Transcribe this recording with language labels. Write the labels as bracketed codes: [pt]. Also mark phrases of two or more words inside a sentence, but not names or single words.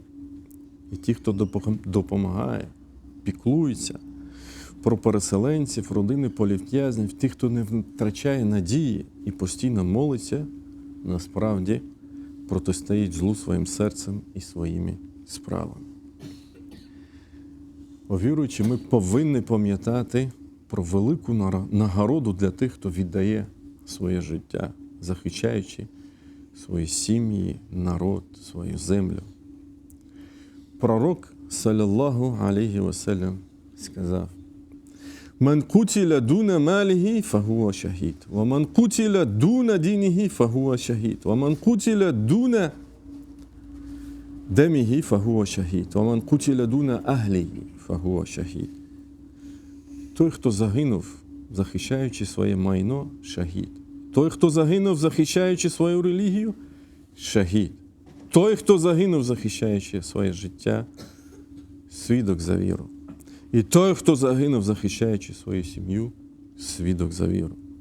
[uk] І ті, хто допомагає, піклується про переселенців, родини політв'язнів, ті, хто не втрачає надії і постійно молиться, насправді протистоїть злу своїм серцем і своїми справами. О віруючи, ми повинні пам'ятати про велику нагороду для тих, хто віддає своє життя, захищаючи свої сім'ї, народ, свою землю. [ar] Пророк, صلى الله عليه وسلم, сказав: «من قتل دون ماله فهو شهيد. ومن قتل دون دينه فهو شهيد. ومن قتل دون دمه فهو شهيد. ومن قتل دون أهله فهو شهيد». [uk] Той, хто загинув, захищаючи своє майно, шахід. Той, хто загинув, захищаючи свою релігію, шахід. Той, хто загинув, захищаючи своє життя, свідок за віру. І той, хто загинув, захищаючи свою сім'ю, свідок за віру.